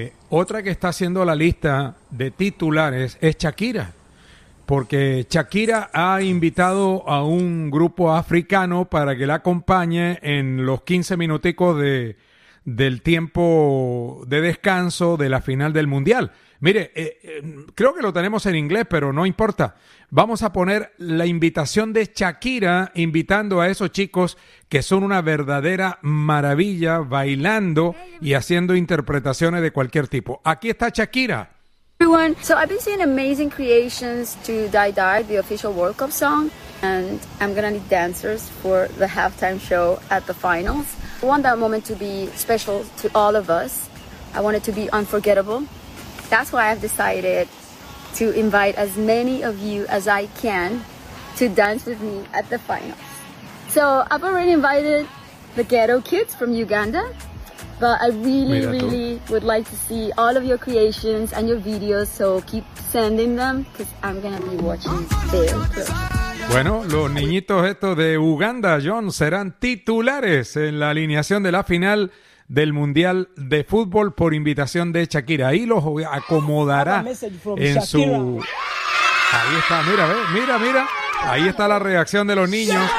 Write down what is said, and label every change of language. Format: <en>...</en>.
<es>otra que está haciendo la lista de titulares es Shakira, porque Shakira ha invitado a un grupo africano para que la acompañe en los 15 minuticos del tiempo de descanso de la final del Mundial. Mire, creo que lo tenemos en inglés, pero no importa. Vamos a poner la invitación de Shakira invitando a esos chicos que son una verdadera maravilla bailando y haciendo interpretaciones de cualquier tipo. Aquí está Shakira.</es> <en>Everyone, so I've been seeing amazing creations to Die Die, the official World Cup song, and I'm gonna need dancers for the halftime show at the finals. I want that moment to be special to all of us. I want it to be unforgettable. That's why I've decided to invite as many of you as I can to dance with me at the finals. So I've already invited the Ghetto Kids from Uganda, but I really, really would like to see all of your creations and your videos, so keep sending them, because I'm gonna be watching them.</en> <es>Bueno, los niñitos estos de Uganda, John, serán titulares en la alineación de la final del Mundial de Fútbol por invitación de Shakira. Ahí los acomodará en su... Ahí está, mira, ve, mira, mira. Ahí está la reacción de los niños.</es>